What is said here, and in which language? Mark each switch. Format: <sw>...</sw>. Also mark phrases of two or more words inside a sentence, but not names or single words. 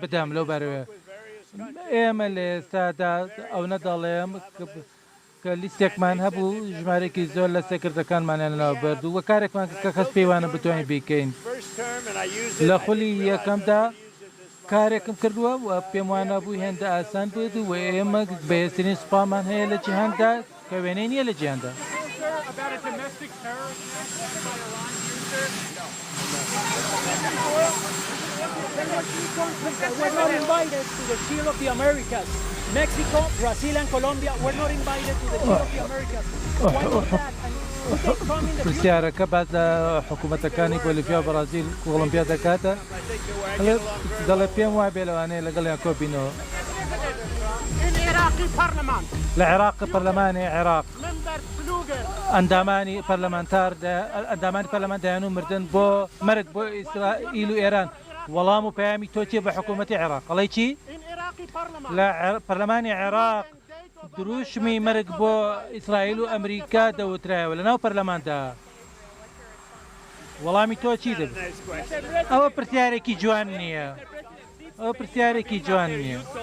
<ckb>بدەم لەو بەرەوە ئێمە لە ئێستادا ئەو نەدەڵێم کە لیستێکمان هەبوو ژمارێکی زۆر لە سێکردەکانمانیان لەناو بەردوو وە کارێکمان کە کەس پێیوانە بتوانین بیکەین لە خولی یەکەمدا کارێکم کردووە و پێم وانە بوو هێندە ئاسان بێت و ئێمە بەهێزترین سوپامان هەیە لە جیهاندا کە وێنەی نییە لە جیهاندا</ckb> <en>We're not invited to the Shield of the Americas. Mexico, Brazil and Colombia were not invited to the Shield of the Americas. Why not that? And we can come in the future.</en> <ckb>پرسیارەکە باز لە حکوومەتەکانی بۆلیڤیا و بەرازیل و کۆڵۆمبیا دەکاتە دەڵێ پێم وای بێ لەوانەیە لەگەڵیان کۆبینەوە لە عێراق پەرلەمانی عێراق ئەندامانی پەرلەمانتار ئەندامانی پەرلەمان دایان و مردن بۆ مەرگ بۆ ئیسرائیل و ئێران وەڵام و پەیامی تۆچێ بە حکوومەتی عێراق ئەڵێ چی لە پەرلەمانی عێراق دروشمی مەرگ بۆ ئیسرائیل و ئەمریکا دەوترایەوە لەناو پەرلەماندا وەڵامی تۆ چی دەبێت ئەوە پرسیارێکی جوان نییە ئەوە پرسیارێکی جوان نییە</ckb>